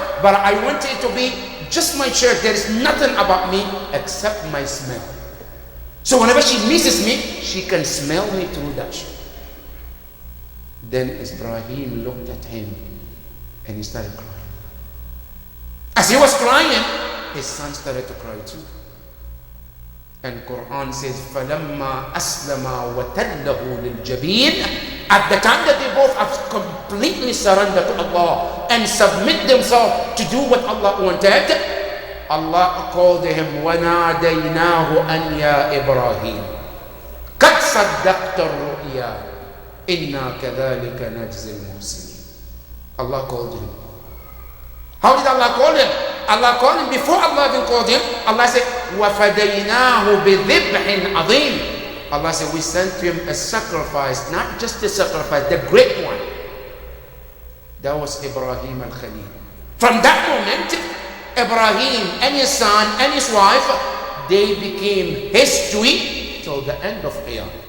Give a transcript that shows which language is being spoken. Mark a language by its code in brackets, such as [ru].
[en] but I want it to be just my shirt. There is nothing about me except my smell. So whenever she misses me, she can smell me through that shirt. Then Ibrahim looked at him and he started crying. As he was crying, his son started to cry too. And Quran says, [ar] فَلَمَّا أَسْلَمَا وَتَلَّهُ لِلْجَبِينِ. [en] At the time that they both have completely surrendered to Allah and submit themselves to do what Allah wanted, Allah called him, [ar] وَنَادَيْنَاهُ أَنْ يَا إِبْرَاهِيمُ قَدْ صَدَّقْتَ الرُّؤْيَا إِنَّا كَذَلِكَ نَجْزِي الْمُحْسِنِينَ. [en] Allah called him. How did Allah call him? Allah called him before Allah even called him. Allah said, [ar] وَفَدَيْنَاهُ بِذِبْحٍ عَظِيمٍ. [en] Allah said, we sent to him a sacrifice, not just a sacrifice, the great one. That was Ibrahim al-Khalil. From that moment, Ibrahim and his son and his wife, they became history till the end of Qiyamah.